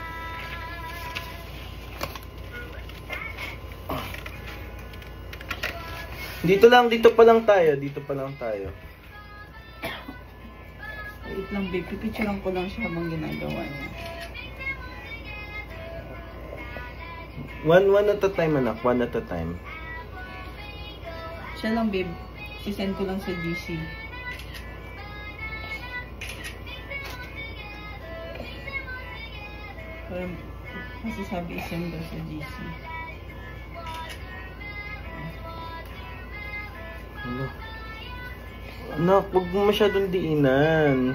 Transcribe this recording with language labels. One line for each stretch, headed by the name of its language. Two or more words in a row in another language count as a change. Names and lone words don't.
Filipino: Dito pa lang tayo. Wait lang, babe. Pipicturean ko lang siya habang ginagawa niya.
English: One at a time, anak. One at a time.
Filipino: Siya lang, babe. I-send ko lang sa GC. Parang kasi sabi i-send daw sa GC. Anak, huwag mo masyadong diinan.